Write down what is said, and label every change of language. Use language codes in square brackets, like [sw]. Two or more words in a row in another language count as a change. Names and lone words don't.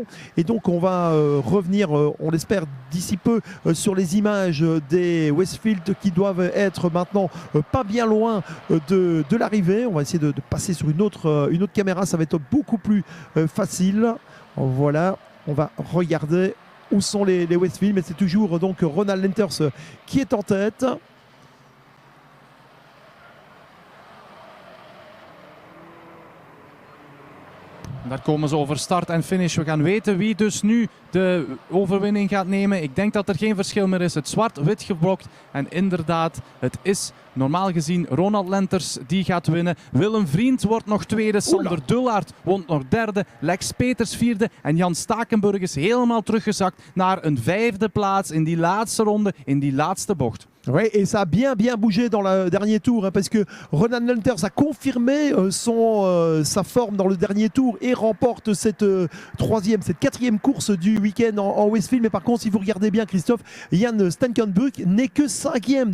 [fr] Et donc on va revenir, on l'espère d'ici peu, sur les images des Westfield qui doivent être maintenant pas bien loin de l'arrivée. On va essayer de passer sur une autre caméra, ça va être beaucoup plus facile. Voilà, on va regarder où sont les Westfield, mais c'est toujours donc Ronald Lenters qui est en tête. [nl] Daar komen ze over start en finish. We gaan weten wie dus nu de overwinning gaat nemen. Ik denk dat er geen verschil meer is. Het zwart-wit geblokt. En inderdaad, het is Normaal gezien Ronald Lenters die gaat winnen. Willem Vriend wordt nog tweede. Sander Dullaert wordt nog derde. Lex Peters vierde. En Jan Stakenburg is helemaal teruggezakt naar een vijfde plaats in die laatste ronde, in die laatste bocht. [fr] Oui, et ça a bien bougé dans le dernier tour, hein, parce que Ronald Lenters a confirmé sa forme dans le dernier tour et remporte cette quatrième course du week-end en Westfield. Mais par contre, si vous regardez bien, Christophe, Jan Stekelenburg n'est que cinquième.